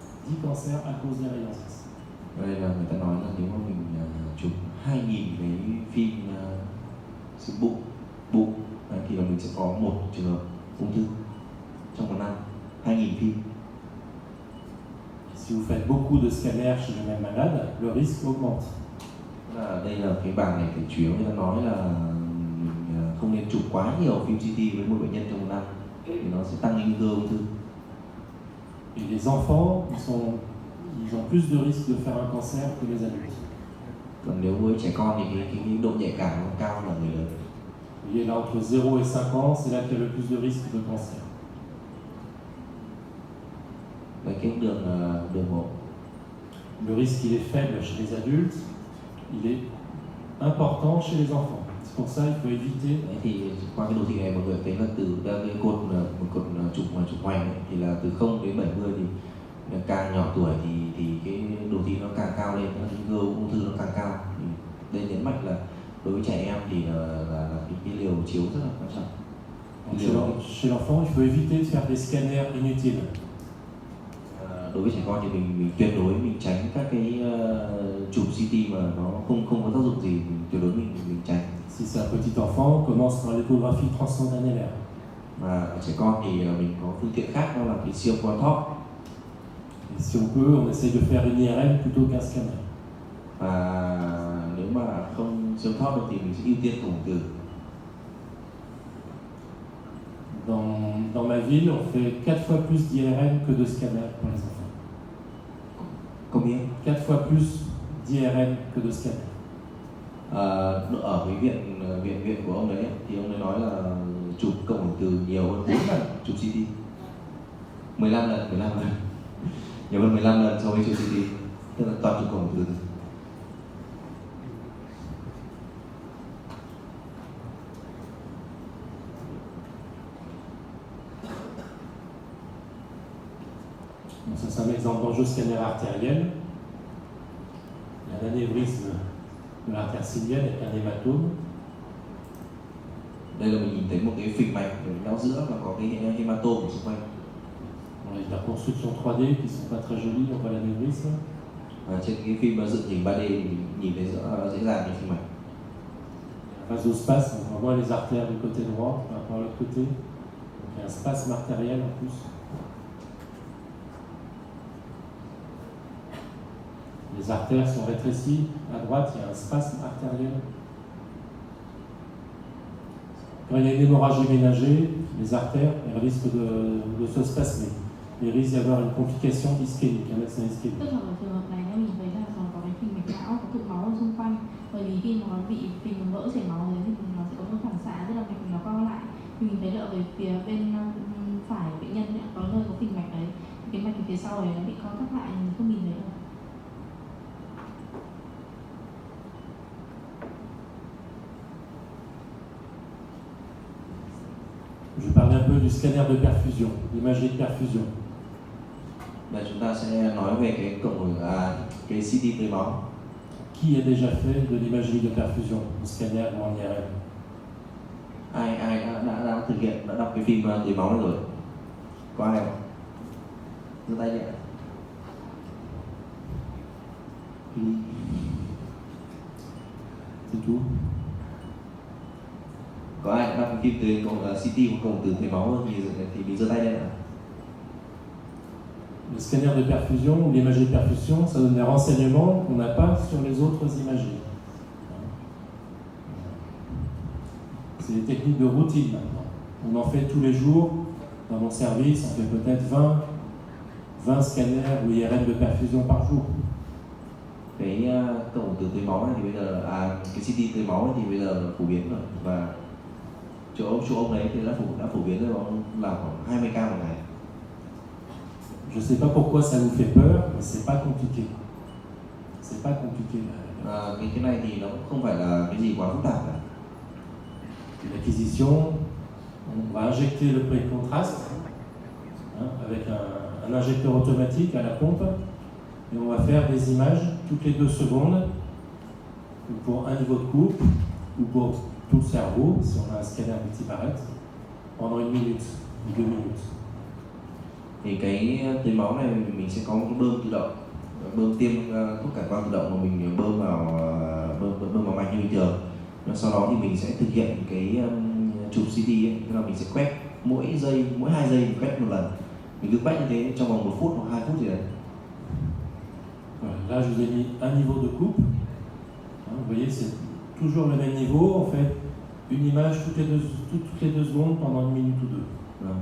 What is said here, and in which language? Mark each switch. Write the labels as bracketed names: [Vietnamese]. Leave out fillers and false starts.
[French] 10 cancers à cause des rayons X. [Vietnamese] Đây là người ta nói là nếu mà mình chụp 2.000 cái phim xương bụng thì là mình sẽ có một trường hợp ung thư trong một năm. 2.000 phim. [French] Si vous faites beaucoup de scanners chez le même malade, le risque augmente. [Vietnamese] Đây là cái bảng này thì chủ yếu người ta nói là mình không nên chụp quá nhiều phim CT với một bệnh nhân trong một năm thì nó sẽ tăng nguy cơ ung thư. [French] Et les enfants, ils ont plus de risques de faire un cancer que les adultes. [Vietnamese] Còn nếu với trẻ con thì cái độ nhạy cảm nó cao là người lớn. [French] Vous voyez là entre 0 et 5 ans, c'est là qu'il y a le plus de risques de cancer. [Vietnamese] Cái đường bộ. [French] Le risque il est faible chez les adultes, il est important chez les enfants. C'est pour ça qu'il faut éviter. [Vietnamese] Thì qua cái đồ thị này mọi người thấy là từ cái cột chụp hoành ấy, thì là từ 0 đến 70 thì càng nhỏ tuổi thì cái đồ thị nó càng cao lên, nguy cơ ung thư nó càng cao. Thì đây nhấn mạnh là đối với trẻ em thì là cái liều chiếu rất là quan trọng. [French] Chez l'enfant, il faut éviter de faire des scanners inutiles. [Vietnamese] Đối với trẻ con thì mình tuyệt đối mình tránh các cái chụp CT mà nó không có tác dụng gì, tuyệt đối mình tránh. [French] Si c'est un petit enfant, on commence par l'échographie transcrânienne. [Vietnamese] Và trẻ con thì mình có phương tiện khác, đó là cái siêu quang thóc. [French] Et si on peut, on essaye de faire une IRM plutôt qu'un scanner. [Vietnamese] Và nếu mà không siêu thóc được thì mình sẽ ưu tiên cộng hưởng từ. [French] Dans ma ville, on fait 4 fois plus d'IRM que de scanners pour les enfants. Combien? 4 fois plus d'IRM que de scanners. [Vietnamese] Ở cái viện của ông đấy thì ông ấy nói là chụp cộng hưởng từ nhiều hơn 4 lần chụp CT. 15 lần. Nhiều hơn 15 lần so với chụp CT. Tức là toàn chụp cộng hưởng từ. [French] Ça, c'est un exemple d'enjeu scanner artériel. Il y a un anévrisme de l'artère sylvienne avec un hématome. [Vietnamese] Đây là mình nhìn thấy một cái phình mạch ở giữa và có cái hématome ở xung quanh. [French] On a des reconstructions 3D qui sont pas très jolies, on voit l'anévrisme. [Vietnamese] Trên cái phim dựng hình 3D thì mình nhìn thấy dễ dàng cái phình mạch. [French] Vasospasme, on voit les artères du côté droit par rapport à l'autre côté. Donc il y a un spasme artériel en plus. Les artères sont rétrécies. À droite, il y a un spasme artériel. Quand il y a une hémorragie ménagée, les artères risquent de se spasmer. Il risque d'y avoir une complication ischémique, un accident ischémique. [Vietnamese] Tức là ở trường hợp này mình thấy là có cái phình mạch não có tụ máu ở xung quanh, bởi vì khi mà nó bị phình vỡ chảy máu thì nó sẽ có một phản xạ, tức là mạch nó co lại. Thì mình thấy là ở phía bên phải bệnh nhân có nơi có phình mạch đấy, cái mạch phía sau này nó bị co thắt lại, mình không nhìn thấy đâu. [French] Je parlais un peu du scanner de perfusion, l'imagerie de perfusion. [Vietnamese] Là chúng ta sẽ nói về cái cái CT tưới máu. [French] Qui a déjà fait de l'imagerie de perfusion, en scanner ou en IRM? [Vietnamese] Ai đã thực hiện, đã đọc cái phim tưới máu này rồi? Có ai không? Giơ tay nhẹ. [French] C'est tout. [Vietnamese] Có ai đã đọc cái phim tưới CT hoặc cộng từ tưới máu thì mình giơ tay lên ạ. [French] Le scanner de perfusion ou l'imagerie de perfusion, ça donne des renseignements qu'on n'a pas sur les autres imageries. C'est des techniques de routine maintenant. On en fait tous les jours. Dans mon service, on fait peut-être 20 scanners ou IRM de perfusion par jour. [Vietnamese] Cái cộng từ tưới máu này thì bây giờ cái CT tưới máu này thì bây giờ phổ biến rồi, và chỗ ông đấy thì đã phổ biến rồi, là khoảng 20 ca một ngày. [French] Je ne sais pas pourquoi ça vous fait peur, mais c'est pas compliqué. C'est pas compliqué. [Vietnamese] Cái này thì nó không phải là cái gì quá phức tạp cả. [French] L'acquisition, on va injecter le pré-contraste avec un injecteur automatique à la pompe et on va faire des images toutes les 2 secondes ou pour un niveau de coupe, ou pour tout le cerveau, si on a un scanner multiparètre, pendant 1 minute ou 2 minutes. [Vietnamese] Thì cái tưới máu này mình sẽ có một cái bơm tự động, bơm tiêm thuốc cản quang tự động mà mình bơm vào mạch như bình thường. Sau đó thì mình sẽ thực hiện cái chụp CT ấy, tức là mình sẽ quét mỗi 2 giây mình quét một lần. Mình cứ quét như thế trong vòng 1 phút hoặc 2 phút gì đấy. [French] Là, je vous ai mis un niveau de coupe. Vous voyez, c'est toujours le même niveau. On fait une image toutes les 2 secondes pendant 1 minute ou 2.